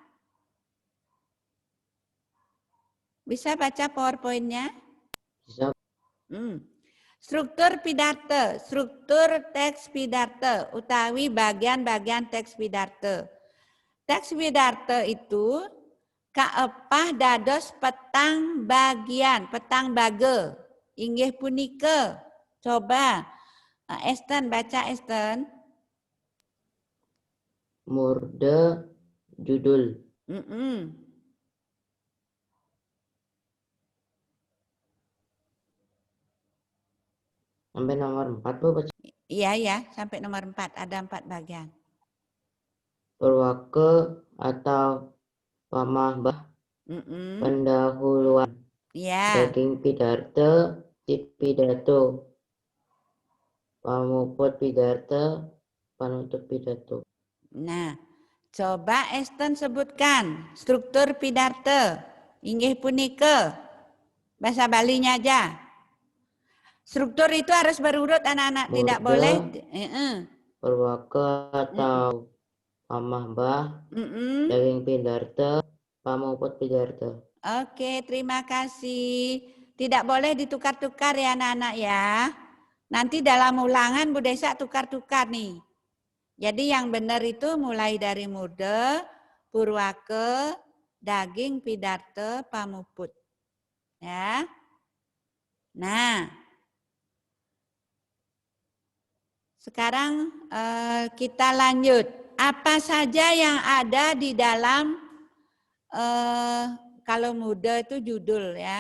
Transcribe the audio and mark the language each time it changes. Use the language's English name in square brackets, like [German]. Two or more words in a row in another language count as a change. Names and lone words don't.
[Indonesian] Bisa baca PowerPoint-nya? Bisa. Struktur pidato, struktur teks pidato, utawi bagian-bagian teks pidato. Teks pidato itu [Balinese] kaepah dados petang bagian, petang bage. Inggih punika. [Indonesian] Coba Esten baca Esten. Murde judul. Sampai nomor 4 Bu baca. Iya ya, sampai nomor 4 ada 4 bagian. Purwake atau pamahbah pendahuluan. Iya. [Balinese] Daging pidarte, pidato. Pamuput pidarte, panutup pidato. [Indonesian] Nah, coba Esten sebutkan struktur pidarte. [Balinese] Inggih punika. [Indonesian] Bahasa Balinya aja. Struktur itu harus berurut anak-anak, tidak boleh. [Balinese] Purwake atau pamahbah, daging pidarte, pamuput pidarte. [Indonesian] Oke, terima kasih. Tidak boleh ditukar-tukar ya anak-anak ya. Nanti dalam ulangan Bu Desa tukar-tukar nih. Jadi yang benar itu mulai dari Murde, Purwake, [Balinese] daging pidarte, [Indonesian] pamuput. Ya. Nah, sekarang kita lanjut. Apa saja yang ada di dalam kalau Murde itu judul ya.